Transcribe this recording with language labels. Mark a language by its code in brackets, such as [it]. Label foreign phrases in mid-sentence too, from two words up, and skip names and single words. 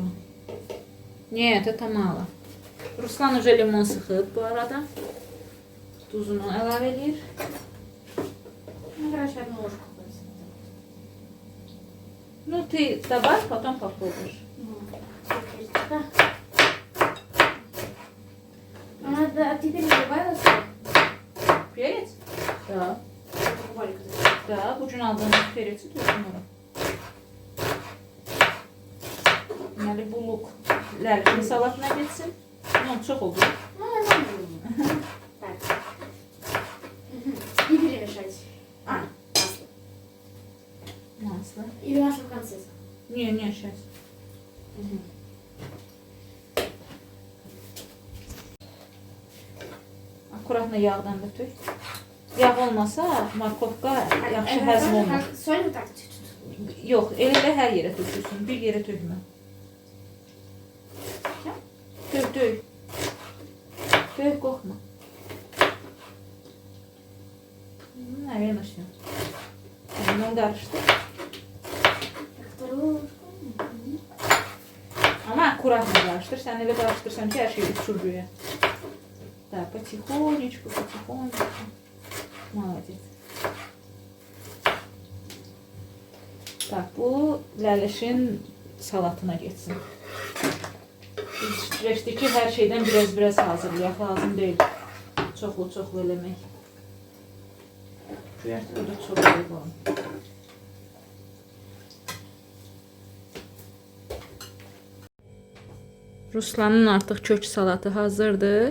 [ru] Нет, это мало. Ruslan уже [az] limon sıxıb bu arada. Tuzunu əlavə edir. [ru] хорошо одну ложку просто. Ну, ты добавь, потом попробуешь. Ну, да. А ты перебивала сок? Перец? Да. Да, [az] bugün aldığımız pereci düşünürüm. Deməli, bu luk lərkin salatına geçsin. Non, çox oldu. [ru] Так. И перемешать. Масло. Масло. Или масло в конце. Не, сейчас. [az] Akkuratla yağdan da tök. Yağ olmasa markovka yaxşı həzm olmur. [ru] Соль вот так чуть-чуть. [az] Yox, elə də hər yerə tökülsün. Bir yerə tökmə. Tök. Tök, qorxma. [ru] Наверное, все. [az] Onu qarışdır. [ru] Вторую ложку. [az] Ama akkuratla qarışdır. Sən elə qarışdırsan ki, hər şey uçur göyə. [ru] Да, потихонечку. Молодец. Так, [az] bu ləlişin salatına geçsin. Biz fikirləşdik ki, hər şeydən biraz hazırlayaq. Lazım deyil. Çoxlu eləmək. Göyərtə burada çox qoyalım. Ruslanın artıq kök salatı hazırdır.